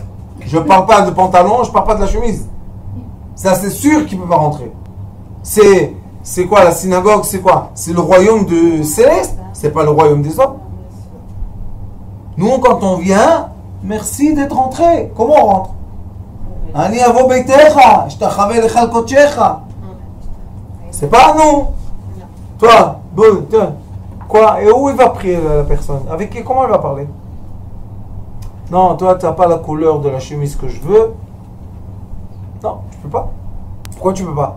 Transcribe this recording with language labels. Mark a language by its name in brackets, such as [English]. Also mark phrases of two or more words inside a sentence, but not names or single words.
[French] Je ne parle pas de pantalon, je ne parle pas de la chemise. Ça, c'est sûr qu'il ne peut pas rentrer. C'est quoi la synagogue? C'est quoi? C'est le royaume de céleste. C'est pas le royaume des hommes. Nous, quand on vient, merci d'être rentré. Comment on rentre? [Hebrew] אני אבוא ביתך אשתחווה להיכל קדשך. [French] C'est pas à nous. Toi, bon, quoi? Et où il va prier la personne? Avec qui? Comment elle va parler? Non, toi, tu n'as pas la couleur de la chemise que je veux. Non, tu peux pas. Pourquoi tu peux pas?